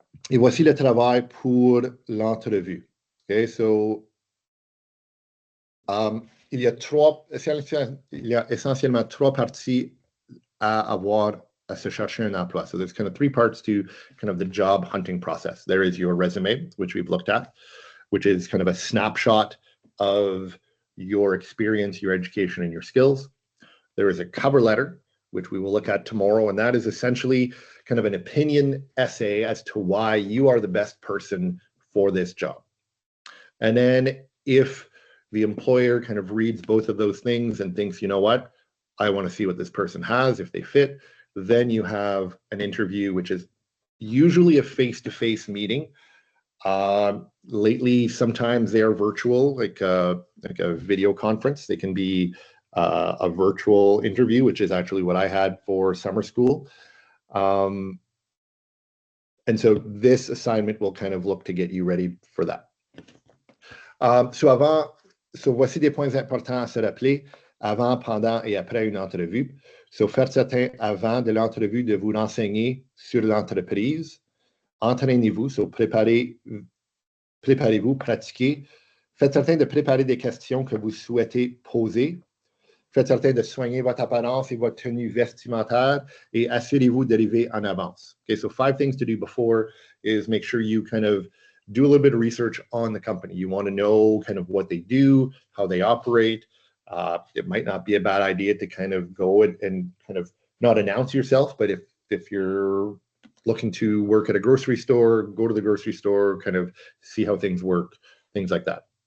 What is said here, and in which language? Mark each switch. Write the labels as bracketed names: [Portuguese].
[French] Et voici le travail pour l'entrevue. Okay, so il y a essentiellement 3 parties à avoir à se chercher un emploi. [English] So there's kind of 3 parts to kind of the job hunting process. There is your resume, which we've looked at, which is kind of a snapshot of your experience, your education, and your skills. There is a cover letter, which we will look at tomorrow, and that is essentially kind of an opinion essay as to why you are the best person for this job. And then if the employer kind of reads both of those things and thinks, you know what, I want to see what this person has, if they fit, then you have an interview, which is usually a face-to-face meeting. Lately, sometimes they are virtual, like a video conference. They can be a virtual interview, which is actually what I had for summer school. And so this assignment will kind of look to get you ready for that. [French] So voici des points importants à se rappeler avant, pendant et après une entrevue. So faites certain avant de l'entrevue de vous renseigner sur l'entreprise. Entraînez-vous, so préparez-vous, pratiquez. Faites certain de préparer des questions que vous souhaitez poser. Faites certain de soigner votre apparence et votre tenue vestimentaire, et assurez-vous d'arriver en avance. [English] Okay, so 5 things to do before is make sure you kind of do a little bit of research on the company. You want to know kind of what they do, how they operate. It might not be a bad idea to kind of go and kind of not announce yourself, but if you're looking to work at a grocery store, go to the grocery store, kind of see how things work, things like that.